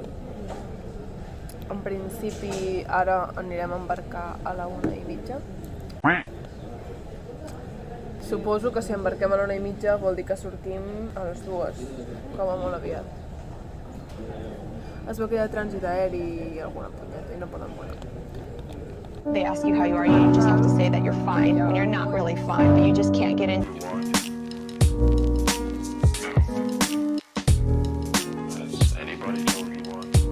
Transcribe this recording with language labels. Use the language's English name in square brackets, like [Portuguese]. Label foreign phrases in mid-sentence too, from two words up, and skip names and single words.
[Catalan] En principi ara anirem a embarcar a la 1:30. Suposo que si embarquem a la 1:30 vol dir que sortim a les 2, com a molt aviat. Es veu que hi ha trànsit aeri i alguna punyeta i no poden volar. [English] They ask you how you are, you just have to say that you're fine when you're not really fine, but you just can't get in. Has anybody told you what?